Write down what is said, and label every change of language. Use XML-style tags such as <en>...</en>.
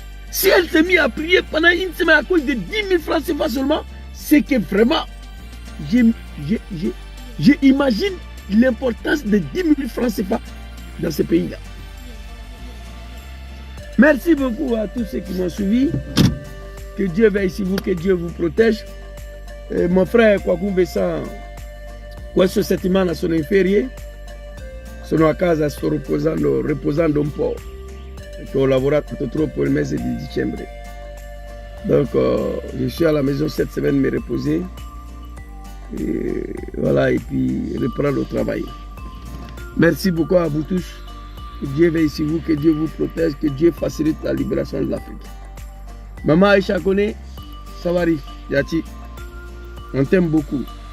<fr>Si elle s'est mise à prier pendant une semaine à cause de 10 000 francs CFA seulement, c'est que vraiment, j'imagine l'importance de 10 000 francs CFA dans ce pays-là. Merci beaucoup à tous ceux qui m'ont suivi. Que Dieu veille sur vous, que Dieu vous protège. Mon frère Kwakum Vincent,</fr> <it>questo settimana sono in ferie, sono a casa, sto riposando un po', perché ho lavorato troppo il mese di dicembre.</it> <fr>Donc je suis à la maison cette semaine me reposer. Et voilà, et puis reprendre le travail. Merci beaucoup à vous tous. Que Dieu veille sur vous, que Dieu vous protège, que Dieu facilite la libération de l'Afrique. Maman Aïcha Kone, Savari, Yati, on t'aime beaucoup.</fr>